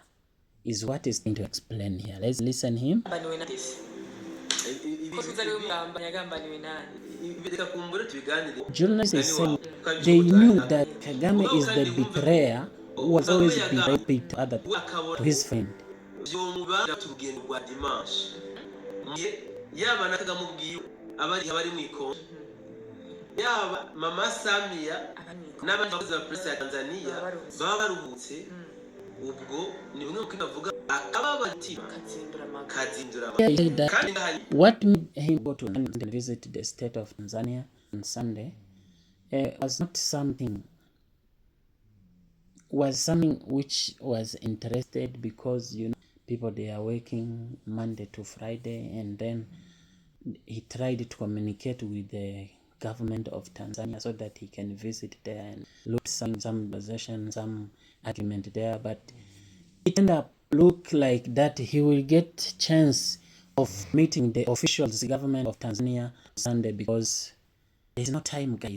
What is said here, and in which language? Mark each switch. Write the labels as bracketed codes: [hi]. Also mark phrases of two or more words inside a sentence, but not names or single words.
[en] Is what is going to explain here. Let's listen him. Journalists is saying they knew that Kagame is the betrayer who was always betrayed to other to his friend. [rn] Yaba Mama Samia n'abandi bakozi ba polisi ya Tanzania baba baruhutse ubwo ni bimwe mu kinavuga akababatima kazindura [en] what made him go to visit the state of Tanzania on Sunday was not something which was interested because people they are working Monday to Friday, and then he tried to communicate with the government of Tanzania so that he can visit there and look some conversation, some argument there, but it ended up look like that he will get chance of meeting the officials, the government of Tanzania Sunday, because there's no time, guys.